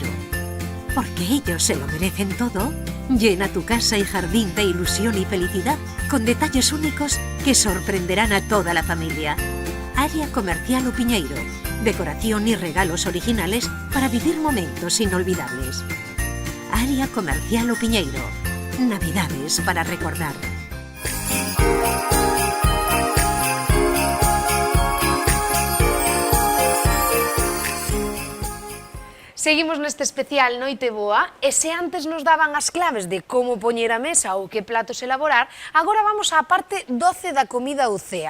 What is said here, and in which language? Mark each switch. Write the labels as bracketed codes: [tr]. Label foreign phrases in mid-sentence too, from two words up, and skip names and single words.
[es] Porque ellos se lo merecen todo. Llena tu casa y jardín de ilusión y felicidad con detalles únicos que sorprenderán a toda la familia. Área Comercial O Piñeiro. Decoración y regalos originales para vivir momentos inolvidables. Área Comercial O Piñeiro. Navidades para recordar. [gl] Seguimos neste especial Noite Boa e se antes nos daban as claves de como poñer a mesa ou que platos elaborar, agora vamos á parte 12 da comida ou cea.